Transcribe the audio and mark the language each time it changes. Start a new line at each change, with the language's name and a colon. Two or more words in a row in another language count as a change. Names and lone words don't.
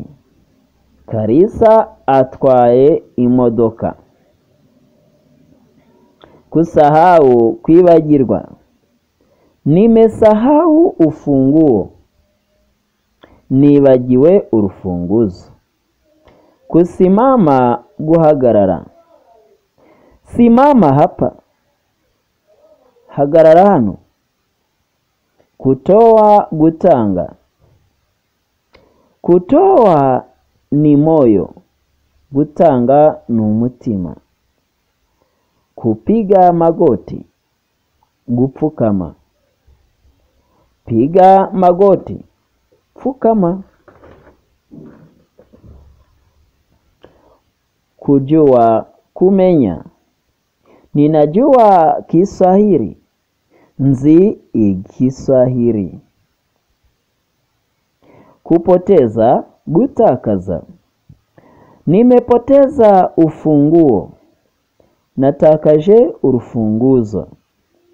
Kinyarwanda: Karisa atwaye imodoka.
Swahili: Kusahau, kwibagirwa. Nimesahau ufunguo.
Kinyarwanda: Nibagiwe urufunguzo.
Swahili: Kusimama, guhagarara. Simama hapa.
Kinyarwanda: Hagarara hano.
Swahili: Kutoa, gutanga. Kutoa ni moyo.
Kinyarwanda: Gutanga ni umutima.
Swahili: Kupiga magoti. Gupfukama. Piga magoti.
Kinyarwanda: Pfukama. Kujua, kumenya.
Swahili: Ninajua Kiswahili.
Kinyarwanda: Nzi Igiswahili.
Swahili: Kupoteza, gutakaza. Nimepoteza ufunguo.
Kinyarwanda: Natakaje urufunguzo.